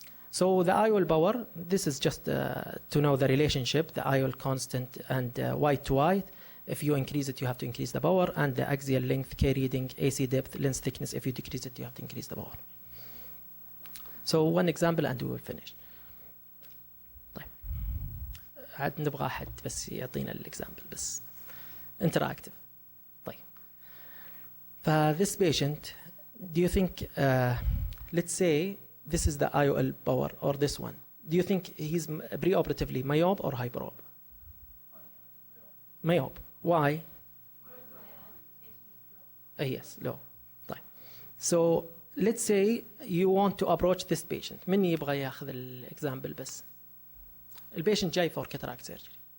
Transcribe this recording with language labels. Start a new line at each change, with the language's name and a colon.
English: So the IOL power, this is just to know the relationship, the IOL constant and white to white. If you increase it, you have to increase the power, and the axial length, K reading, AC depth, lens thickness. If you decrease it, you have to increase the power. So one example and we will finish.
Arabic: طيب. عاد نبغى أحد بس يعطينا الإكزامبل بس.
English: Interactive. طيب. This patient, do you think, let's say, this is the IOL power or this one. Do you think he's preoperatively myope or hyperope? Myope. Why? Yes, low. طيب. So let's say you want to approach this patient.
Arabic: من يبغى ياخذ الإكزامبل بس. البيشنت جاي
English: for cataract surgery.